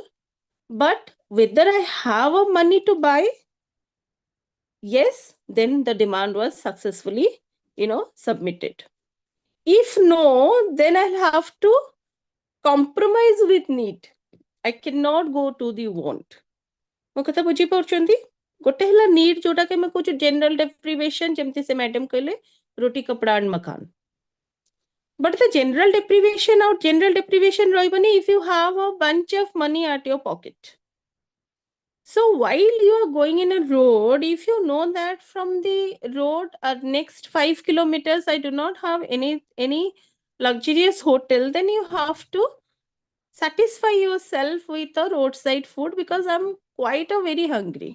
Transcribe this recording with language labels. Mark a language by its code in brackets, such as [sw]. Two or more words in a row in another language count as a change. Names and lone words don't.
[en] But whether I have a money to buy, yes, then the demand was successfully submitted. If no, then I'll have to compromise with need. I cannot go to the want. [or] ମୋ କଥା ବୁଝି ପାରୁଛନ୍ତି? ଗୋଟେ ହେଲା need ଯୋଉଟା କି ଆମେ କହୁଛୁ [en] general deprivation, [or] ଯେମିତି ସେ ମ୍ୟାଡାମ କହିଲେ [hi] रोटी कपड़ा [or] and ମକାନ. [en] But the general deprivation ରହିବନି if you have a bunch of money at your pocket. So while you are going in a road, if you know that from the road next 5 kilometers I do not have any luxurious hotel, then you have to satisfy yourself with a roadside food because I'm quite very hungry.